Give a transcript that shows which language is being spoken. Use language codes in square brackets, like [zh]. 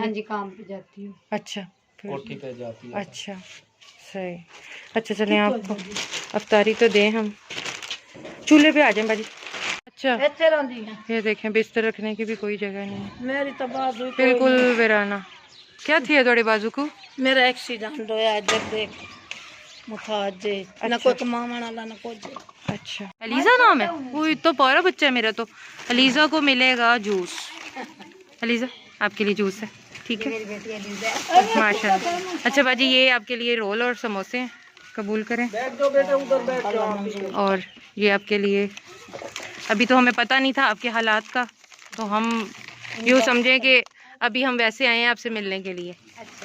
[hi] हाँ जी, काम पे जाती हूँ। अच्छा, फिर कोठी पे जाती है। अच्छा सही। अच्छा चलें, आपको अफ्तारी तो दें हम, चूल्हे पे आ जाएं बाजी। अच्छा, [pa] ਇੱਥੇ ਰਹਿੰਦੀ ਹਾਂ [hi] ये देखें, बिस्तर रखने की भी कोई जगह नहीं है, [pa] ਮੇਰੀ ਤਾਂ ਬਾਜ਼ੂ [hi] बिल्कुल वीराना। क्या थी है थोड़े बाजू को? [pa] ਮੇਰਾ ਐਕਸੀਡੈਂਟ ਹੋਇਆ ਇੱਧਰ ਦੇਖ ਮੁਤਾਜ ਜੇ ਨਾ ਕੋਈ ਕਮਾਉਣ ਵਾਲਾ ਨਾ ਕੁਝ। [hi] अच्छा, अलीज़ा नाम है? वो तो प्यारा बच्चा है मेरा। तो अलीज़ा को मिलेगा जूस। अलीज़ा आपके लिए जूस है, ठीक है? मेरी बेटी अलीज़ा है। माशाल्लाह। अच्छा बाजी, ये आपके लिए रोल और समोसे हैं, कबूल करें। बैठ जाओ बेटा, उधर बैठ जाओ। और ये आपके लिए, अभी तो हमें पता नहीं था आपके हालात का, तो हम यूँ समझें कि अभी हम वैसे आए हैं आपसे मिलने के लिए।